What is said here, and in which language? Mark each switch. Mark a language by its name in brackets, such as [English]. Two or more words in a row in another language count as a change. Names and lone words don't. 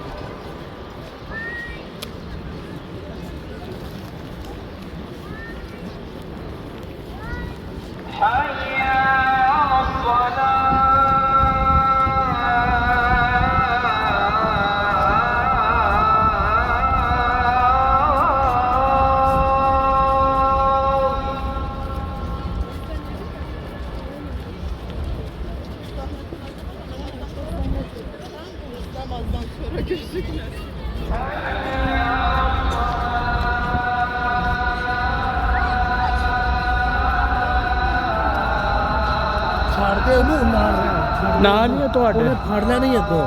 [Arabic] حي على الصلاة [Turkish] Namazdan sonra gözükmez. [Punjabi] ਛੱਡਦੇ ਉਹਨੂੰ ਨਾਲ ਹੀ ਆ ਤੁਹਾਡੇ ਉਹਨੇ ਫੜਨਾ ਨਹੀਂ ਅੱਗੋਂ